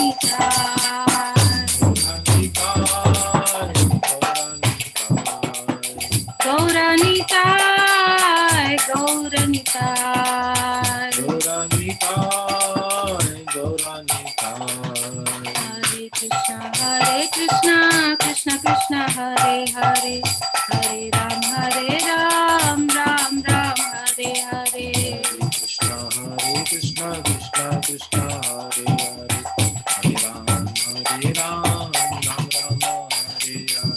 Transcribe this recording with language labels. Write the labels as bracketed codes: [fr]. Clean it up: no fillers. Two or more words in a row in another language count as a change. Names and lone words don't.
[bn] নিতাই গৌরা নিতাই গৌরা নিতাই হরে কৃষ্ণ কৃষ্ণ কৃষ্ণ হরে হরে হরে রাম রাম রাম হরে হরে Krishna Krishna Krishna Hare Hare Hare Ram Ram Hare Hare